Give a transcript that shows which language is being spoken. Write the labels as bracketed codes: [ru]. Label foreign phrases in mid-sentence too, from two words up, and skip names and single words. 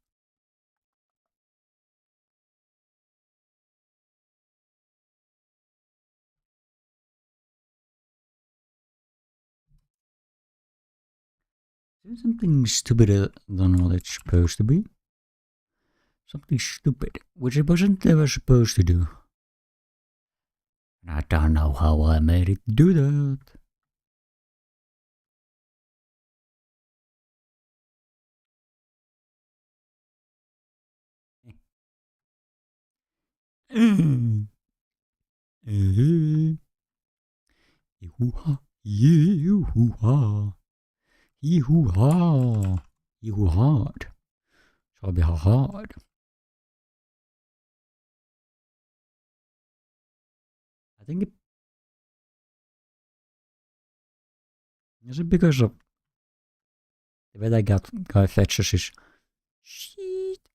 [en] Is something stupider than what it's supposed to be? Something stupid, which it wasn't ever supposed to do. And I don't know how I made it do that. Hoo-ha, hoo-ha, hoo-ha, hoo-hard. Shall be hard. I think it is it because of the way that guy fetches his shit.